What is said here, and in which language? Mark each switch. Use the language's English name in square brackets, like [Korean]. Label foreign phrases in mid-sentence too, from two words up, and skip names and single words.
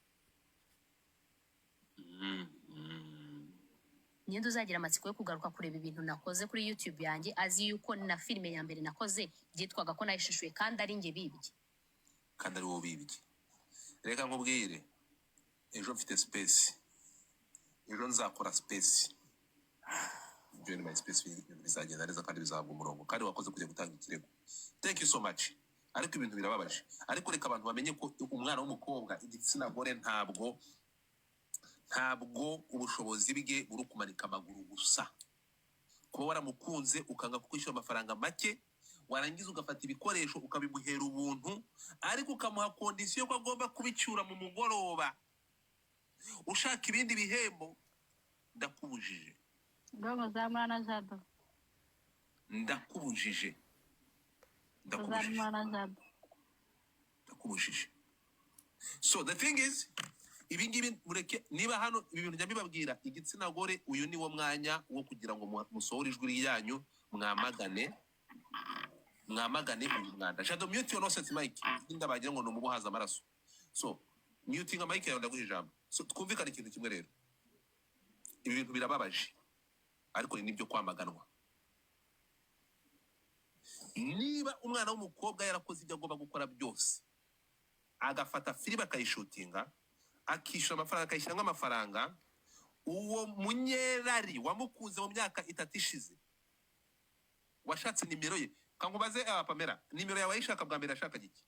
[Kinyarwanda] Ninde uzagira amatsiko yo kugaruka kureba ibintu nakoze kuri YouTube yanjye azi yuko na filime ya mbere nakoze byitwaga ko nayishishuye kandi ari njye bibye? Kandi ari wowe bibye. Reka nkubwire, ejo mfite space, ejo nzakora space. [English] Join my space, [Kinyarwanda] bizagenda neza kandi bizahabwa umurongo, kandi wakoze kujya gutanga ikirego. [English] Thank you so much. [Kinyarwanda] Ariko ibintu birababaje, ariko reka abantu bamenye ko umwana w'umukobwa igitsina gore ntabwo ubushobozi bwe buri kumanika amaguru gusa. Kuba waramukunze ukanga kukwishyura amafaranga make, warangiza ugafata ibikoresho ukabimuhera ubuntu, ariko ukamuha kondisiyo ko agomba kubicyura mu mugoroba, ushaka ibindi bihembo, ndakubujije. Ndogo zamura na Jado. Ndakubujije. Zamura na Jado. Ndakubujije. [English] So the thing is, [Kinyarwanda] ibingibi mureke, niba hano ibi bintu njya igitsina gore, uyu ni wo mwanya wo kugira ngo musohore ijwi ryanyu, mwamagane uyu mwanda. [English] Jado, mute your nonsense mic. [Kinyarwanda] Ndabagira ngo numubuhaza amaraso. [English] So muting mic [Kinyarwanda] yawe ndaguha ijambo. So twumvikane ikintu kimwe rero. Ibi bintu birababaje, ariko ni nibyo kwamaganwa. Niba umwana w'umukobwa yarakoze ibyo agomba gukora byose, agafata filime akayishutinga, akishyura amafaranga, akayishyiramo amafaranga, uwo munyerari wamukunze mu myaka 3 ishize, washatse nimero ye, kangubaze Pamela, nimero yawe yishaka bwa mbere ashaka giki?